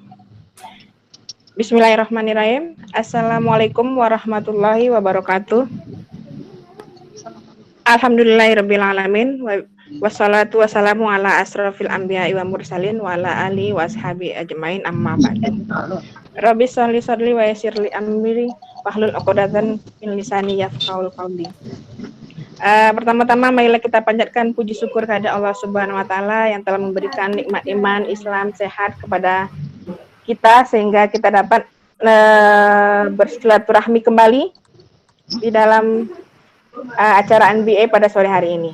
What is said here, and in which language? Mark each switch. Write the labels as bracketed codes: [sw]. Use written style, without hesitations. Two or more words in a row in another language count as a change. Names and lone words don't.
[ar] بسم الله الرحمن الرحيم السلام عليكم ورحمة الله وبركاته. Alhamdulillahirrabbilalamin. والصلاة والسلام على أشرف الأنبياء والمرسلين وعلى آله وأصحابه أجمعين أما بعد. رب صلي صلي ويسر لي أمري واحلل عقدة من لساني يفقهوا قولي. [id] Pertama-tama marilah kita panjatkan puji syukur kepada Allah [ar] سبحانه وتعالى [id] yang telah memberikan nikmat iman, Islam, sehat kepada kita sehingga kita dapat bersilaturahmi kembali di dalam acara NBA pada sore hari ini.